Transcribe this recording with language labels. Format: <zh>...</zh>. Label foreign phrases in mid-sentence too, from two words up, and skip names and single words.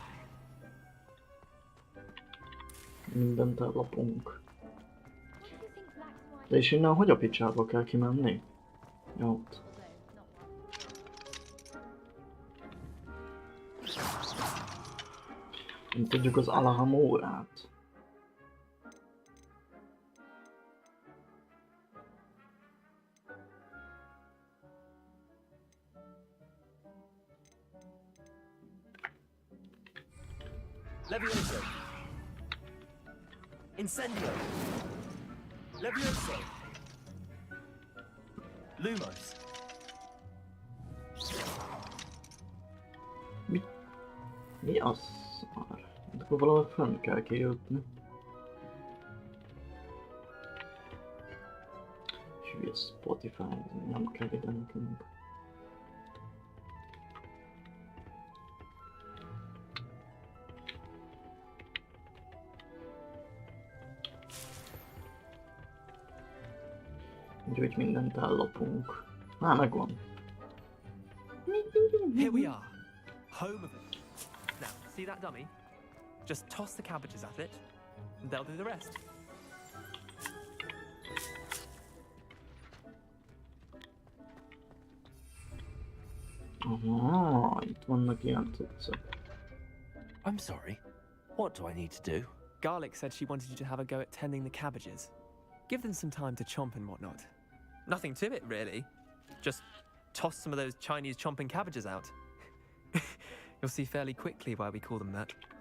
<hu>Mindent ellopunk. De és innen hogy a picsába kell kimenni? Jó. Ott. Nem tudjuk az Alhamórát. Levioso. Incendio. Levioso. Lumos. Mi az szar? Akkor valahol fönn kell kijutni. Hülye Spotify, nem kell ide nekünk. Úgyhogy mindent ellopunk. Már megvan.</hu> <en>Here we are. Home of it. Now, see that dummy? Just toss the cabbages at it, and they'll do the rest.</en> <hu>Aha, itt vannak ilyen cuccok.</hu> <en>I'm sorry. What do I need to do? Garlic said she wanted you to have a go at tending the cabbages. Give them some time to chomp and whatnot. Nothing to it, really. Just toss some of those Chinese chomping cabbages out. You'll see fairly quickly why we call them that.</en>